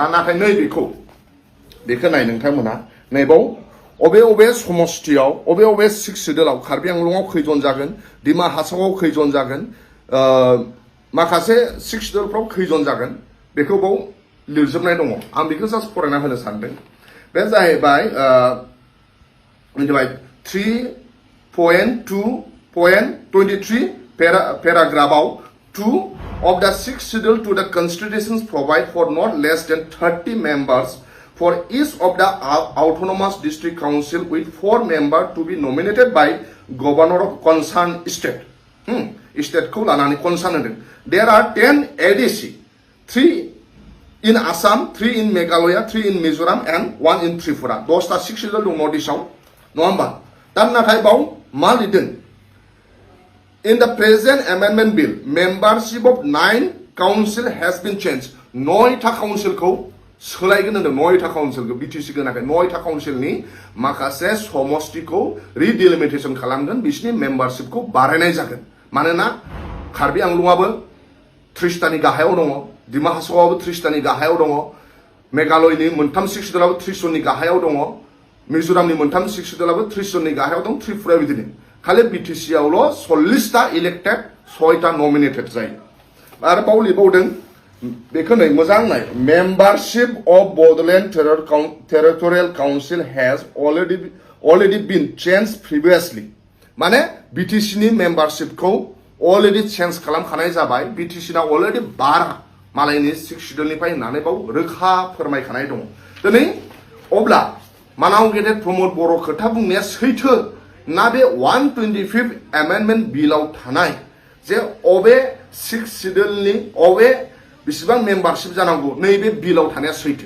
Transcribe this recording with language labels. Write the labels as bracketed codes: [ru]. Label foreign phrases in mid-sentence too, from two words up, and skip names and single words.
[brx] नाथाय नै बेखौ नाय नोंथांमोनहा नैबाव अबे समष्टियाव अबे 6 शिड्युलाव कार्बि आंलंआव खैजन जागोन, डिमा हासावआव खैजन जागोन, माखासे 6 शिड्युलफ्राव खैजन जागोन बेखौ बाव लिरजोबनाय दङ। आं बेखौ जास्ट फरायना होनो सानदों। बे जाहैबाय 3.2.23 पेराग्राफआव 2 [en] of the 6th schedule to the constitutions provide for not less than 30 members for each of the autonomous district council with 4 members to be nominated by governor of concerned state. [brx] State ko lanani concern hono. [en] There are 10 ADC, 3 in Assam, 3 in Meghalaya, 3 in Mizoram and 1 in Tripura. [brx] 10टा 6 schedule dong Northeastआव नङा होमबा। दा नाथाय बाव मा लिरदों? [en] In the present amendment bill, membership of 9 council has been changed. [brx] 9टा काउन्सिलखौ सोलायगोन होनदों। 9टा काउन्सिलखौ बिटिसि गोनाखै 9टा काउन्सिलनि माखासे समष्टिखौ रिडिलिमिटेसन खालामगोन, बिसिनि मेम्बारशिपखौ बारायनाय जागोन। मानोना कार्बि आंलंआबो 30टानि गाहायाव दङ डिमा हासावआबो 30टानि गाहायाव दङ मेघालयनि मोनथाम 6 सिडुलाबो 30 जननि गाहायाव दङ मिजोरामनि मोनथाम 6 सिडुलाबो 30 जननि गाहायाव दं त्रिपुरा बिदिनो खालि बिटिसि आवल' 40टा इलेक्टेड 6टा नमिनेटेड जायो आरो बाव लिरबावदों बेखौ नै मोजां नाय [en] membership of Bodoland Territorial Council has already been changed previously [brx] माने बिटिसि नि मेम्बारशिपखौ [en] already change [brx] खालामखानाय जाबाय बिटिसि ना अलरेडि 12 मालायनि 6 सिडुलनिफ्राय होननानै बाव रोखा फोरमायखानाय दङ दिनै अब्ला मानाव गेदेर प्रमोद बर' खोथा बुंनाया सैथो ना बे 125 एमेन्डमेन्ट बिलाव थानाय जे अबे 6 सिडुलनि अबे बिसिबां मेम्बारशिप जानांगौ नैबे बिलाव थानाया सैथो